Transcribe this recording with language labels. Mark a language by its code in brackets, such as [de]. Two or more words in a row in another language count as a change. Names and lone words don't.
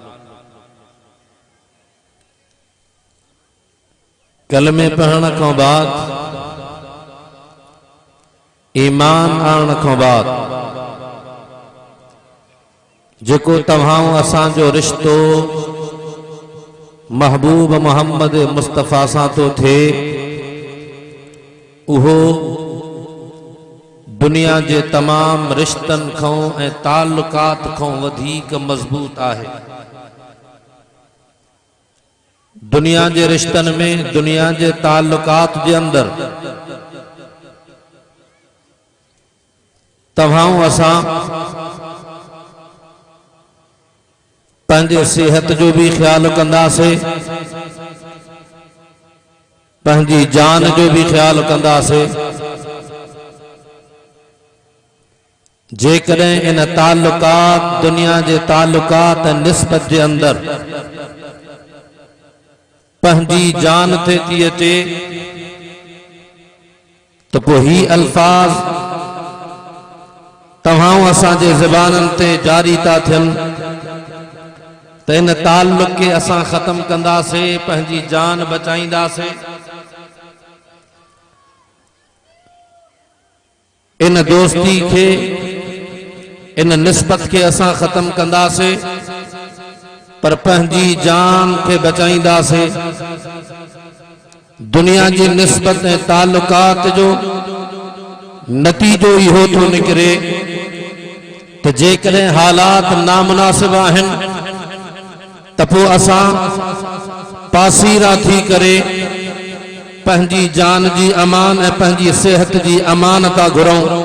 [sd] कलमे पढ़ण खां बाद, ईमान आणण खां बाद जेको तव्हां असांजो रिश्तो महबूब मोहम्मद मुस्तफ़ा सां तो थे, उहो दुनिया के तमाम रिश्तन खां ए ताल्लुकात खां वधीक मजबूत आहे। दुनिया के रिश्तन में, दुनिया के ताल्लुकात [ur] کے اندر [sd] तव्हां असां पंहिंजे सेहत जो भी ख्याल कंदासीं, पंहिंजी जान जो भी ख्याल कंदासीं। जेकॾहिं इन ताल्लुकात, दुनिया के ताल्लुकात निस्बत [ur] کے اندر [sd] पंहिंजी जान थे थी अचे तो पोइ ही अल्फाज तव्हां असांजे ज़बाननि ते जारी था थियनि तो इन ताल्लुक के असां खत्म कंदासीं, पंहिंजी जान बचाईंदासीं। इन दोस्ती के, इन निस्बत के असां खत्म कंदासीं, पर पंहिंजी जान के बचाईंदासीं। दुनिया की निस्बत ऐं ताल्लुकात जो नतीजो इहो थो निकिरे तो जेकॾहिं हालात नामुनासिब आहिनि त पोइ असां पासीरा थी करे पंहिंजी जान जी अमान ऐं पंहिंजी सेहत जी अमान था घुरूं।